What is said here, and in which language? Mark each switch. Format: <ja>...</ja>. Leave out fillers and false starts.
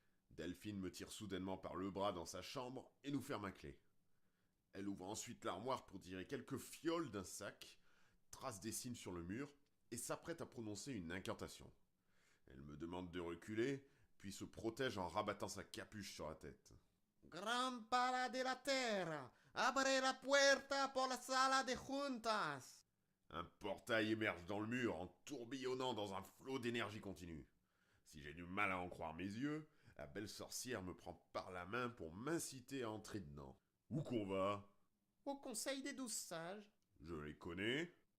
<fr>Delphine me tire soudainement par le bras dans sa chambre et nous ferme à clé. Elle ouvre ensuite l'armoire pour tirer quelques fioles d'un sac, trace des signes sur le mur et s'apprête à prononcer une incantation. Elle me demande de reculer, puis se protège en rabattant sa capuche sur la tête.</fr> <es>Gran para de la terra, abre la puerta por la sala de juntas.</es> <fr>Un portail émerge dans le mur en tourbillonnant dans un flot d'énergie continue. Si j'ai du mal à en croire mes yeux, la belle sorcière me prend par la main pour m'inciter à entrer dedans. Où qu'on va? Au conseil des 12 sages. Je les connais.</fr>